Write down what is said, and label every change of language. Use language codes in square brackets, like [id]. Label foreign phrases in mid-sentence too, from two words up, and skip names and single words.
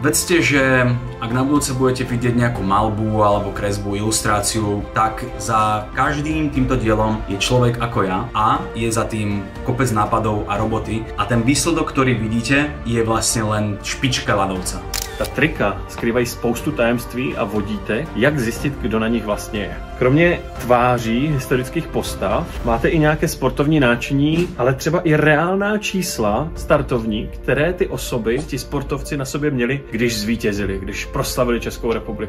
[sk] Vedzte, že ak na budúce budete vidieť nejakú maľbu alebo kresbu, ilustráciu, tak za každým týmto dielom je človek ako ja a je za tým kopec nápadov a roboty a ten výsledok, ktorý vidíte, je vlastne len špička ľadovca. [cs] Ta trika skrývají spoustu tajemství a vodítek, jak zjistit, kdo na nich vlastně je. Kromě tváří historických postav máte i nějaké sportovní náčiní, ale třeba i reálná čísla startovní, které ty osoby, ti sportovci na sobě měli, když zvítězili, když proslavili Českou republiku.